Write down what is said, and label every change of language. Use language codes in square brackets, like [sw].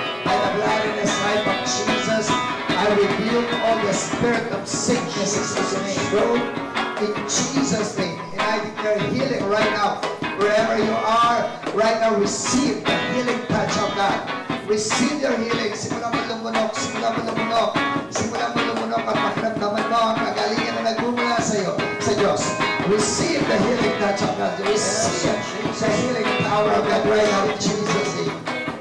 [en] By the blood and the stripe of Jesus, I rebuke all the spirit of sickness in your throat, in Jesus' name. And I declare healing right now. Wherever you are, right now, receive the healing touch of God. Receive your healing. [tl] Simula mo lumunok, simula mo lumunok, simula mo lumunok at makiramdaman mo ang kagalingan na nagmumula sa iyo, sa Diyos. [en] Receive the healing touch of God. Receive the healing power of God right now in Jesus' name.